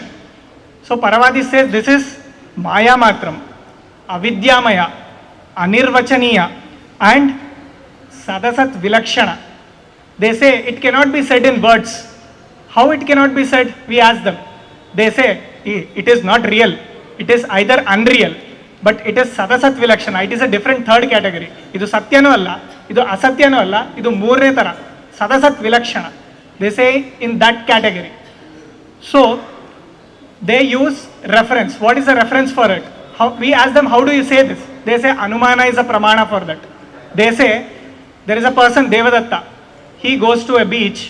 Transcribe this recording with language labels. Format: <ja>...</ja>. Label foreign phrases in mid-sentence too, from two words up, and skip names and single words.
<en>So Paravadis says this is</en> <sa>माया मात्रम्, अविद्यामया, अनिर्वचनीया</sa> <en>and</en> <sa>सदसत् विलक्षणा.</sa> <en>They say it cannot be said in words. How it cannot be said? We ask them. They say it is not real. It is either unreal, but it is</en> <sa>सदसत् विलक्षणा.</sa> <en>It is a different third category.</en> <kn>ಇದು ಸತ್ಯನೋ ಅಲ್ಲ, ಇದು ಅಸತ್ಯನೋ ಅಲ್ಲ, ಇದು ಮೂರನೇ ತರ.</kn> <sa>सदसत् विलक्षणा.</sa> <en>They say in that category. So they use reference. What is the reference for it? We ask them, how do you say this? They say Anumana is a pramana for that. They say there is a person, Devadatta. He goes to a beach.</en>